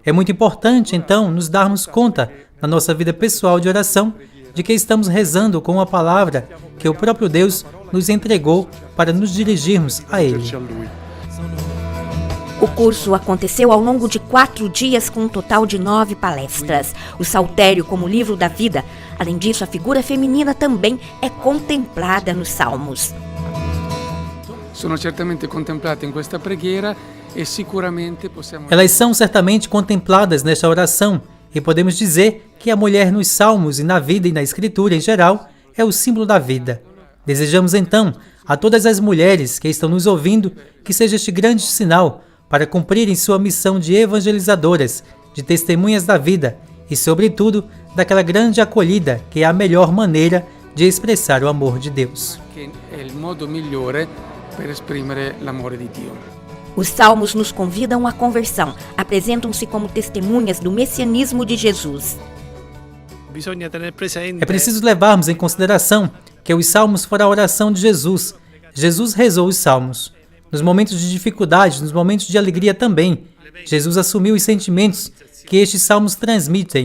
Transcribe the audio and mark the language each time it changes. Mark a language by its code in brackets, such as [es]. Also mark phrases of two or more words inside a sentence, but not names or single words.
[pt] É muito importante, então, nos darmos conta, na nossa vida pessoal de oração, de que estamos rezando com a palavra que o próprio Deus nos entregou para nos dirigirmos a Ele. O curso aconteceu ao longo de 4 dias com um total de 9 palestras. O Saltério como livro da vida. Além disso, a figura feminina também é contemplada nos Salmos. [it] Sono certamente contemplate in questa preghiera e sicuramente possiamo... [pt] Elas são certamente contempladas nesta oração e podemos dizer que a mulher nos Salmos e na vida e na Escritura em geral é o símbolo da vida. Desejamos então a todas as mulheres que estão nos ouvindo que seja este grande sinal para cumprirem sua missão de evangelizadoras, de testemunhas da vida e, sobretudo, daquela grande acolhida que é a melhor maneira de expressar o amor de Deus. [it] che è il modo migliore per esprimere l'amore di Dio. [pt] Os Salmos nos convidam à conversão, apresentam-se como testemunhas do messianismo de Jesus. É preciso levarmos em consideração que os Salmos foram a oração de Jesus. Jesus rezou os Salmos. Nos momentos de dificuldade, nos momentos de alegria também, Jesus assumiu os sentimentos que estes Salmos transmitem.